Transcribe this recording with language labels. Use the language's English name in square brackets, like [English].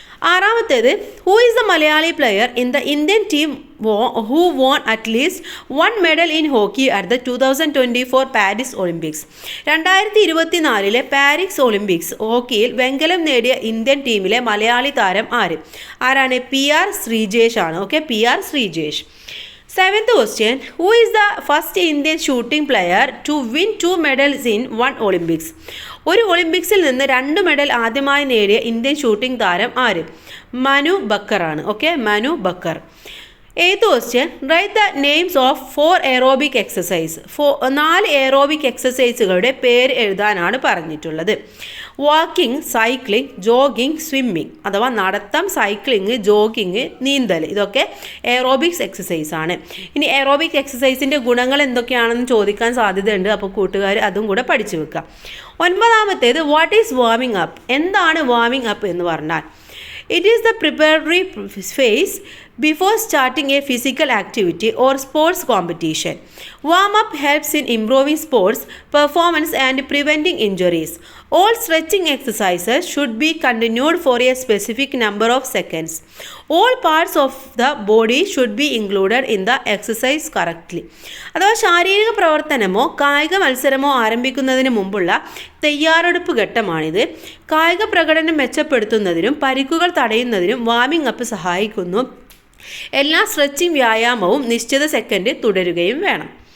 [English] ആറാമത്തേത്, who is the Malayali player in the Indian team who won at least one medal in hockey at the 2024 Paris Olympics. [Malayalam] 2024 Paris Olympics ഹോക്കിയിൽ വെങ്കലം നേടിയ Indian ടീമിലെ മലയാളി താരം ആരാണ്? PR Sreejesh ആണ്. Okay, PR Sreejesh. [English] 7th question, who is the first Indian shooting player to win 2 medals in one Olympics? [Malayalam] ഒരു ഒളിമ്പിക്സിൽ നിന്ന് 2 മെഡൽ ആദ്യമായി നേടിയ ഇന്ത്യൻ ഷൂട്ടിംഗ് താരം മനു ബക്കർ ആണ്. Okay, Manu Backer. [English] 8th question, write the names of 4 aerobic exercise. [Malayalam] 4 aerobic എക്സസൈസുകളുടെ പേര് എഴുതാനാണ് പറഞ്ഞിട്ടുള്ളത്. Walking, cycling, jogging, swimming. അഥവാ നടത്തം, സൈക്ലിംഗ്, ജോഗിങ്, നീന്തൽ. ഇതൊക്കെ എയറോബിക്സ് എക്സസൈസ് ആണ്. ഇനി എയറോബിക് എക്സസൈസിൻ്റെ ഗുണങ്ങൾ എന്തൊക്കെയാണെന്ന് ചോദിക്കാൻ സാധ്യതയുണ്ട്. അപ്പോൾ കൂട്ടുകാർ അതും കൂടെ പഠിച്ചു വെക്കുക. 9ാമത്തേത്, [English] What is warming up? [Malayalam] എന്താണ് വാമിംഗ് അപ്പ് എന്ന് പറഞ്ഞാൽ? [English] It is the preparatory phase before starting a physical activity or sports competition. Warm-up helps in improving sports performance and preventing injuries. All stretching exercises should be continued for a specific number of seconds. All parts of the body should be included in the exercise correctly. [Malayalam] അഥവാ ശാരീരിക പ്രവർത്തനമോ കായിക മത്സരമോ ആരംഭിക്കുന്നതിന് മുമ്പുള്ള തയ്യാറെടുപ്പ് ഘട്ടമാണിത്. കായിക പ്രകടനം മെച്ചപ്പെടുത്തുന്നതിനും പരിക്കുകൾ തടയുന്നതിനും വാമിംഗ് അപ്പ് സഹായിക്കുന്നു. എല്ലാ സ്ട്രെച്ചിങ് വ്യായാമവും നിശ്ചിത സെക്കൻഡ് തുടരുകയും വേണം.